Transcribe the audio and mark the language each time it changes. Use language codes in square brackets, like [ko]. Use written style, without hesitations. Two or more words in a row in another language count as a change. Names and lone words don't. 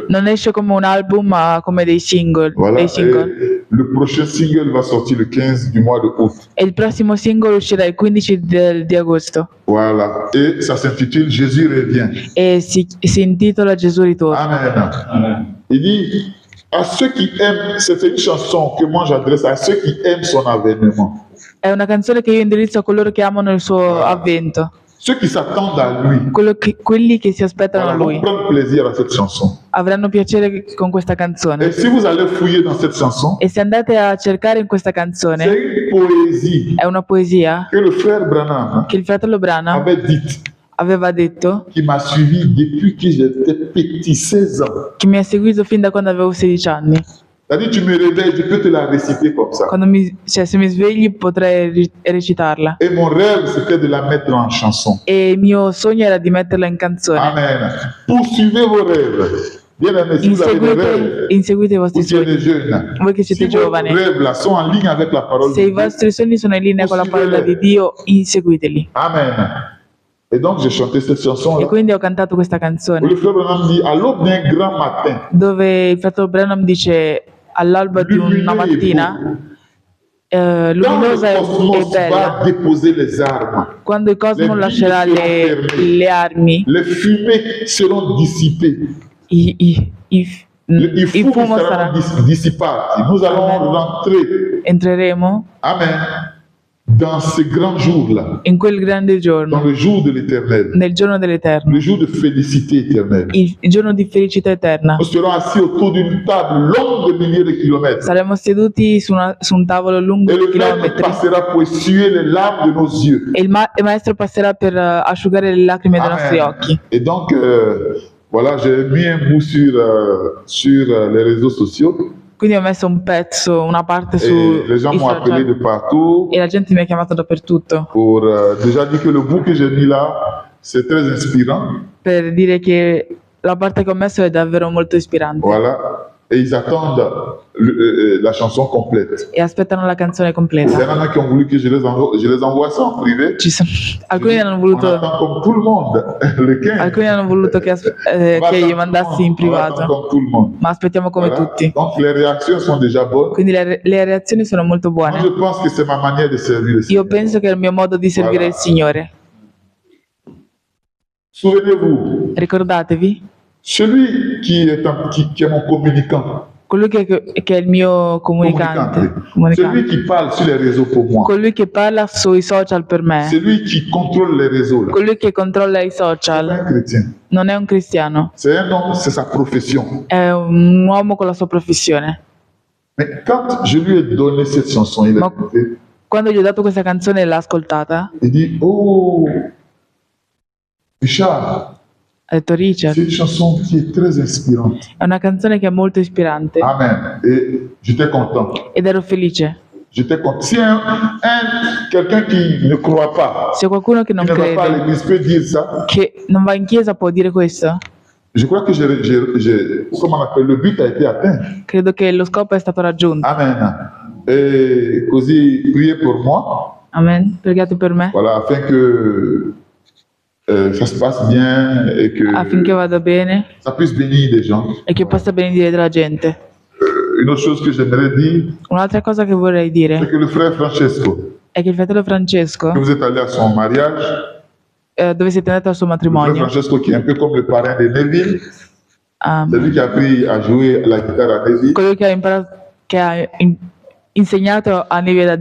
[it] non esce come un album ma come dei single. [fr] Voilà, [it] Dei single. [fr] et le prochain single va sortir le 15 du mois de août. [it] E il prossimo singolo uscirà il 15 di agosto [fr] Voilà, et ça s'intitule Jésus revient. [it] e si intitola Gesù ritorna. Amen. Amen. [fr] Il dit à ceux qui aiment, c'est une chanson que moi j'adresse à ceux qui aiment son avènement, [it] È una canzone che io indirizzo a coloro che amano il suo avvento, [fr] ceux qui s'attendent à lui. [it] quelli che si aspettano [fr] Voilà, [it] a [fr] vont [it] lui. [fr] prendre plaisir à cette chanson. [it] Avranno piacere con questa canzone. [fr] Et si vous allez fouiller dans cette chanson, [it] E se andate a cercare in questa [fr] c'est [it] canzone, [fr] une poésie [it] è una poesia [fr] que le frère Branham [it] che il fratello Branham [fr] avait dite, [it] aveva detto, [fr] qui m'a suivi depuis que j'étais petit, 16 ans. [it] che mi ha seguito fin da quando avevo 16 anni. [fr] C'est-à-dire, tu me réveilles, je peux te la réciter comme ça. [it] Se mi svegli potrei recitarla. [fr] Et mon rêve, c'était de la mettre en chanson. [it] E il mio sogno era di metterla in canzone. [fr] Amen. Poursuivez vos rêves. Bien aimé, si vous avez des rêves, [it] Inseguite i [fr] vous [it] vostri [fr] qui êtes des [it] sogni. [fr] jeunes, [it] Voi che [fr] si [it] siete [fr] vos [it] giovani, [fr] rêves là sont en ligne avec la parole [it] se [fr] de [it] i [fr] Dieu, [it] vostri sogni sono in linea con la parola di Dio, inseguiteli. Amen. [fr] Et donc, j'ai chanté cette [it] E [fr] chanson-là. [it] quindi ho cantato questa [fr] Où [it] canzone [fr] le frère Branham dit, à l'aube d'un grand matin, [it] dove il fratello Branham dice all'alba di una mattina [fr] quand [it] luminosa [fr] le [it] e [fr] cosmos [it] bella, [fr] va déposer les armes, [it] quando il cosmo Le lascerà biglie sono ferme. le armi, [fr] les fumées seront dissipées, [it] i i fumi fumo saranno sarà, dissipati. [fr] Nous allons Amen. rentrer, [it] entreremo [fr] Amen, dans ce grand jour-là, [it] in quel grande [fr] dans [it] giorno, [fr] le jour de l'éternel, [it] nel giorno dell'Eterno, [fr] le jour de félicité éternelle. [it] il giorno di felicità eterna. [fr] Nous serons assis autour d'une table longue de milliers de kilomètres. [it] Saremo seduti su un tavolo lungo [fr] Et [it] di [fr] le maître [it] chilometri [fr] passera pour essuyer les larmes de nos yeux. [it] e il maestro passerà per asciugare le lacrime dei nostri Amen. occhi. [fr] Et donc, voilà, j'ai mis un bout sur les réseaux sociaux. [it] Quindi ho messo un pezzo, una parte [fr] Et [it] su [fr] les gens [it] i [fr] m'ont appelé de [it] social [fr] partout [it] e la gente mi ha chiamato dappertutto [fr] pour déjà dire que le bout que j'ai mis là, c'est très inspirant. [it] per dire che la parte che ho messo è davvero molto ispirante. [fr] Voilà. Et ils attendent la chanson complète. [it] E aspettano la canzone [fr] Il y [it] completa. [fr] en a qui ont voulu que je les envoie ça en privé. [it] Alcuni hanno [fr] On [it] voluto, [fr] attend comme tout le monde, le 15. [it] alcuni hanno voluto che [fr] On va [it] gli [fr] attendre [it] mandassi in [fr] tout le monde, on va attendre [it] privato, [fr] comme tout le monde. [it] ma aspettiamo come [fr] Voilà. [it] tutti. [fr] Donc les réactions sont déjà bonnes. [it] Quindi le reazioni sono molto [fr] Moi, je [it] buone. [fr] pense que c'est ma manière de servir le [it] Io [fr] Seigneur. [it] penso che è il mio modo di servire il Signore. [fr] Souvenez-vous, [it] Ricordatevi, [fr] celui qui est mon communicant, [it] colui che è il mio comunicante, [fr] celui qui parle sur les réseaux pour moi, [it] colui che parla sui social per me, [fr] celui qui contrôle les réseaux, là, [it] colui che controlla i [fr] c'est pas [it] social, [fr] un chrétien. [it] non è un cristiano, [fr] C'est un homme, c'est sa profession. [it] è un uomo con la sua professione. [fr] Mais quand je lui ai donné cette chanson, il a [it] Ma- [fr] écouté, [it] Quando gli ho dato questa canzone e l'ha ascoltata, [fr] il dit, oh, Richard, [it] ha detto Richard, [fr] c'est une chanson qui est très inspirante. [it] è una canzone che è molto ispirante [fr] Amen. Et j'étais content. [it] ed ero felice. [fr] J'étais content. Si quelqu'un qui ne croit pas, [it] Se qualcuno che [fr] qui [it] non [fr] ne va pas à [it] crede, [fr] l'église peut dire ça, [it] che non va in chiesa può dire questo, [fr] je crois que comment on appelle, le but a été atteint. [it] credo che lo scopo è stato raggiunto. [fr] Amen. Et così priez pour moi, [it] Amen. Pregate per me [fr] voilà, afin que ça se passe bien et que [it] affinché vada bene [fr] ça puisse bénir des gens. [it] e che possa benedire della gente. [fr] Une autre chose que j'aimerais dire, [it] Un'altra cosa che vorrei [fr] c'est [it] dire [fr] que le frère Francesco, [it] è che il fratello Francesco, [fr] que vous êtes allé à son mariage, [it] dove siete andati al suo [fr] le frère [it] matrimonio, [fr] Francesco qui est un peu comme le parrain de Neville, C'est lui qui a appris à jouer la chitarra a Davy. [it] colui che ha imparato, che ha insegnato a Nevi a